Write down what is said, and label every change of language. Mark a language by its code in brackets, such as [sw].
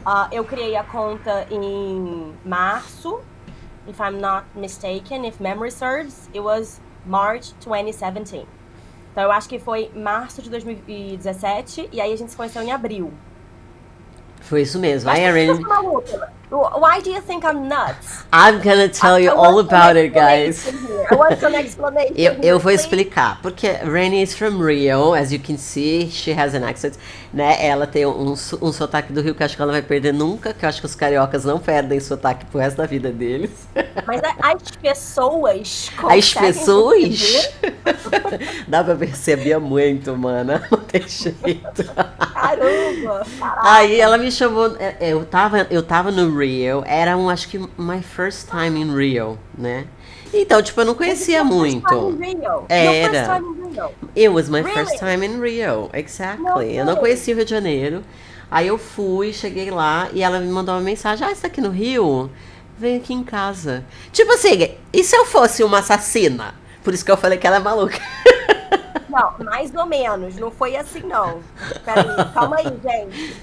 [pt] Eu criei a conta em março, [en] if I'm not mistaken, if memory serves, it was March 2017. [pt] Então eu acho que foi março de 2017 e aí a gente se conheceu em abril. Foi isso mesmo. Aí a Rani... [en] Why do you think I'm nuts? I'm gonna tell you all about it, guys. I want some explanation. [pt] Eu vou explicar, porque [en] Rani is from Rio, as you can see, she has an accent, né? [pt] Ela tem um sotaque do Rio que eu acho que ela não vai perder nunca, que eu acho que os cariocas não perdem sotaque pro resto da vida deles. Mas as pessoas As pessoas? perceber? Dá pra perceber muito, mana. Não tem jeito. Caramba! Aí ela me chamou. Eu tava no Rio. Era acho que [en] my first time in Rio, né? [pt] Então, tipo, eu não conhecia muito. Era. [en] It was my first time in Rio. Exactly. [pt] Eu não conhecia o Rio de Janeiro. Aí eu fui, cheguei lá e ela me mandou uma mensagem. Você tá aqui no Rio? Vem aqui em casa. Tipo assim, e se eu fosse uma assassina? Por isso que eu falei que ela é maluca. Não, mais ou menos. Não foi assim, não. Peraí, calma aí, gente.